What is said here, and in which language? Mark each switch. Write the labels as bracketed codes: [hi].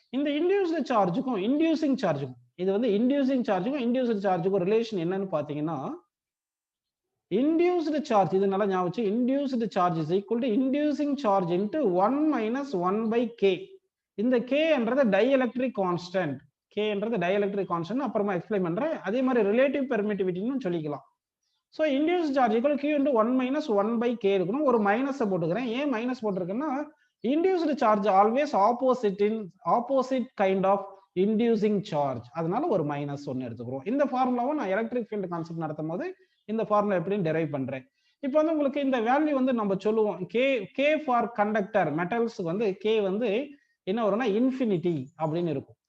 [ta] இந்த induced சார்ஜுக்கும் inducing சார்ஜுக்கும், இது வந்து இன்டியூசிங் சார்ஜுக்கும் இன்டியூஸ்டு சார்ஜுக்கும் ரிலேஷன் என்னன்னு பாத்தீங்கன்னா, [en] induced charge, இது நல்லா ஞாபகம் வச்சு, induced charge is equal to inducing charge into 1 minus 1 by k. [ta] இந்த k என்றது dielectric constant, k என்றது dielectric constant, அப்புறமா எக்ஸ்பிளைன் பண்றேன். அதே மாதிரி relative permittivity ன்னு சொல்லிக்கலாம். [en] So induced charge equal q into 1 minus 1 by k [ta] இருக்கணும். ஒரு மைனஸ் போட்டுக்கிறேன். ஏன் minus போட்டிருக்கேன்னா, [en] induced charge always opposite kind of inducing charge, [ta] அதனால ஒரு மைனஸ் ஒன்னு எடுத்துக்கிறோம். இந்த ஃபார்முலாவை நான் எலக்ட்ரிக் ஃபீல்ட் கான்செப்ட் நடத்தும் போது இந்த ஃபார்முலா எப்படின்னு டெரைவ் பண்றேன். இப்போ வந்து உங்களுக்கு இந்த வேல்யூ வந்து நம்ம சொல்லுவோம், k ஃபார் கண்டக்டர் மெட்டல்ஸ் வந்து k வந்து என்ன வரும்னா இன்ஃபினிட்டி அப்படின்னு இருக்கும்.